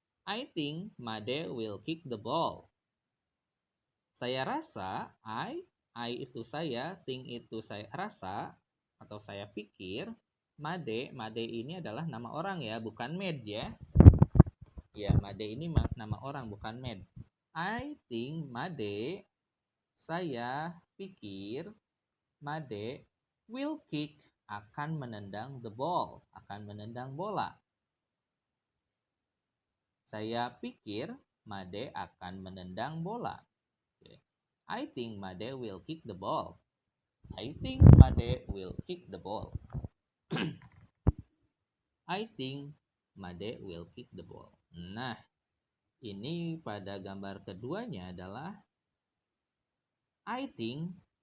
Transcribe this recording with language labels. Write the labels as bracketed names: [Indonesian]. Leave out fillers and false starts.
[English] I think Made will kick the ball. [Indonesian] Saya rasa, I itu saya, think itu saya rasa, atau saya pikir, Made ini adalah nama orang ya, bukan Made ya. Ya, Made ini nama orang, bukan Made. [English] I think Made, [Indonesian] saya pikir, [English] Made will kick, [Indonesian] akan menendang [English] the ball, [Indonesian] akan menendang bola. Saya pikir Made akan menendang bola. Okay. [English] I think Made will kick the ball. I think Made will kick the ball. I think Made will kick the ball. [Indonesian] Nah, ini pada gambar keduanya adalah I think.